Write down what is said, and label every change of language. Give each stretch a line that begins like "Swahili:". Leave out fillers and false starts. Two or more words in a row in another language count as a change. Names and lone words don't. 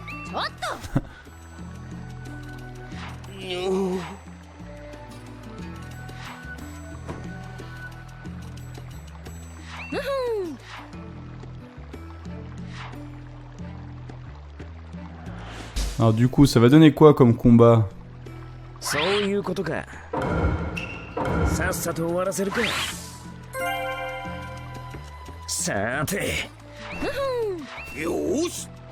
Japanese: ちょっと
French: Alors du coup, ça va donner quoi comme combat?
Japanese: そういうことか。さっさと終わらせるか。さて。よーし。